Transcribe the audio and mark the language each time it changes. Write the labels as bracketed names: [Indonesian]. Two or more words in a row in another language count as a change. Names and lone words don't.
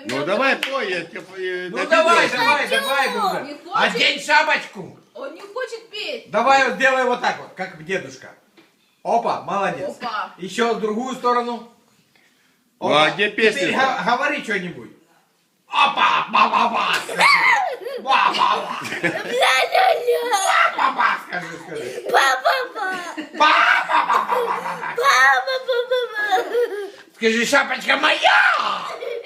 [Russian] Ну давай пой, я тебе Ну давай, друга. Не хочет? Одень шапочку. Он не хочет петь. Давай вот делай вот так вот, как дедушка. Опа, молодец. Опа. Еще в другую сторону. Ну, а где песня? Теперь говори что-нибудь. Опа, ба-ба-ба. Ба-ба-ба. Ба-ба-ба, скажи. Ба-ба-ба. Скажи, шапочка моя.